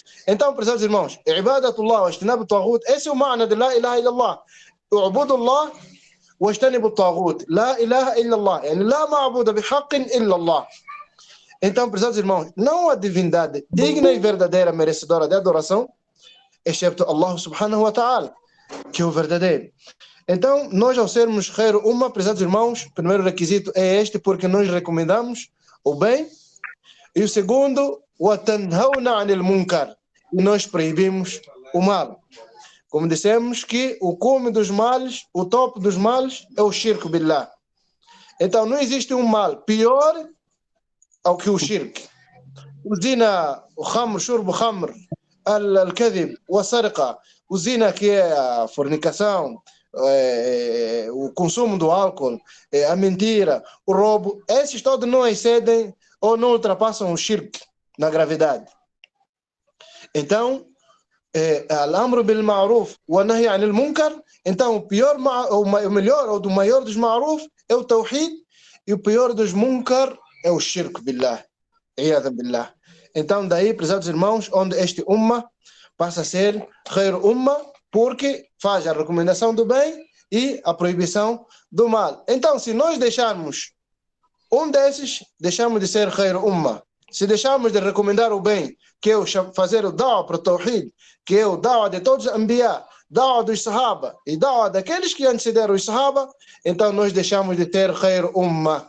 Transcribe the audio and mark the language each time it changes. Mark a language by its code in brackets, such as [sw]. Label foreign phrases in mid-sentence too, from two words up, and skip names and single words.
[pt] Então, prezados irmãos, [ar] عبادة الله واجتناب الطاغوت, [pt] esse é o معنى de [ar] لا إله إلا الله. اعبدوا الله واجتنبوا الطاغوت, لا إله إلا الله, يعني لا معبود بحق إلا الله. [pt] Então, prezados irmãos, não há divindade digna e verdadeira merecedora de adoração, excepto [ar] الله سبحانه وتعالى, [pt] que é o verdadeiro. Então, nós ao sermos [ar] خير أمة, [pt] prezados irmãos, o primeiro requisito é este, porque nós recomendamos o bem, e o segundo, [ar] وَتَنْهَوْنَ عَنِ الْمُنْكَرِ, [pt] e nós proibimos o mal. Como dissemos que o cume dos males, o topo dos males é o [ar] الشرك بالله. [pt] Então, não existe um mal pior ao que o Shirk. [ar] O zina, o خمر، شرب، خمر، الكذب, [pt] o sarqa, o zina que é a fornicação, o consumo do álcool, a mentira, o roubo, esses todos não excedem ou não ultrapassam o shirk na gravidade. Então, [ar] الأمر بالمعروف والنهي عن المنكر, [pt] então o melhor ou do maior dos ma'ruf é o tawhid, e o pior dos munkar é o [ar] الشرك بالله. [pt] Billah. Então, daí, prezados irmãos, onde este ummah passa a ser [ar] خير أمة, [pt] porque faz a recomendação do bem e a proibição do mal. Então, se nós deixarmos um desses, deixamos de ser [ar] خير أمة. [pt] Se deixarmos de recomendar o bem, que é fazer o da'wah para o Tawhid, que é o da'wah de todos os Anbiya, da'wah dos Sahaba e da'wah daqueles que antecederam os Sahaba, então nós deixamos de ter [ar] خير أمة.